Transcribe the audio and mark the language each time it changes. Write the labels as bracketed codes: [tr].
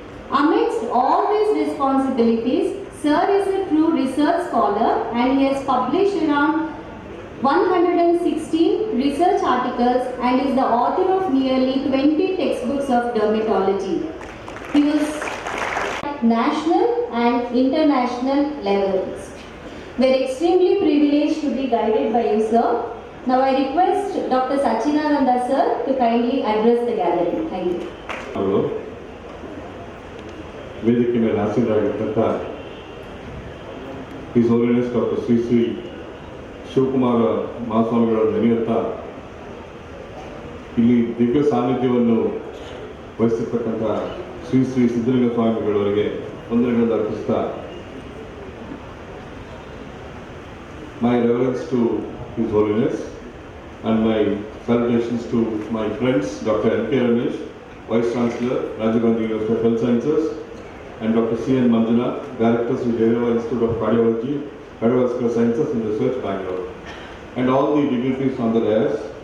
[en] Amidst all these responsibilities, Sir is a true research scholar and he has published around 116 research articles and is the author of nearly 20 textbooks of dermatology. He was at national and international levels. We are extremely privileged to be guided by you, sir. Now I request Dr. Sachinananda sir to kindly address the gathering. Thank you. [kn] ಅವರು ವೇದಿಕೆ ಮೇಲೆ ಆಸೀನರಾಗಿರ್ತಕ್ಕ his holiness doctor Shri Shri Shivakumara ಮಹಾಸ್ವಾಮಿಗಳನ್ನು ನೆನೆಯುತ್ತಾ ಇಲ್ಲಿ ದಿವ್ಯ ಸಾನ್ನಿಧ್ಯವನ್ನು ವಹಿಸಿರ್ತಕ್ಕಂಥ ಶ್ರೀ ಶ್ರೀ ಸಿದ್ಧಲಿಂಗ ಸ್ವಾಮಿಗಳವರಿಗೆ ವಂದನೆಗಳನ್ನು ಅರ್ಪಿಸ್ತಾ my reverence to His Holiness and my salutations to my friends Dr. [en] N.K. Ramesh, Vice Chancellor, Rajiv Gandhi University of Health Sciences, and Dr. C.N. Manjuna, Director of the Jayavarman Institute of Cardiology, Cardiovascular Sciences and Research, Bangalore, and all the dignitaries on the dais.